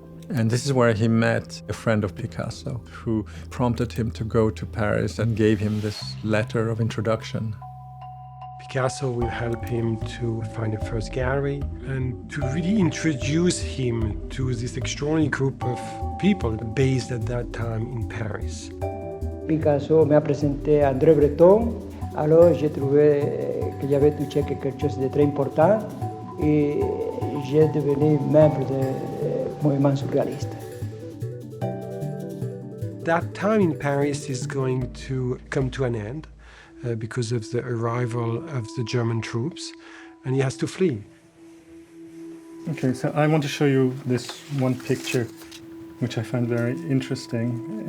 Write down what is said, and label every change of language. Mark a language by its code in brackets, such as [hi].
[en] And this is where he met a friend of Picasso who prompted him to go to Paris and gave him this letter of introduction. Picasso will help him to find a first gallery and to really introduce him to this extraordinary group of people based at that time in Paris. [fr] Picasso m'a présenté à André Breton, alors j'ai trouvé qu'il y avait touché quelque chose de très important et j'ai devenu membre du mouvement surréaliste. [en] That time in Paris is going to come to an end because of the arrival of the German troops, and he has to flee. Okay, so I want to show you this one picture, which I find very interesting.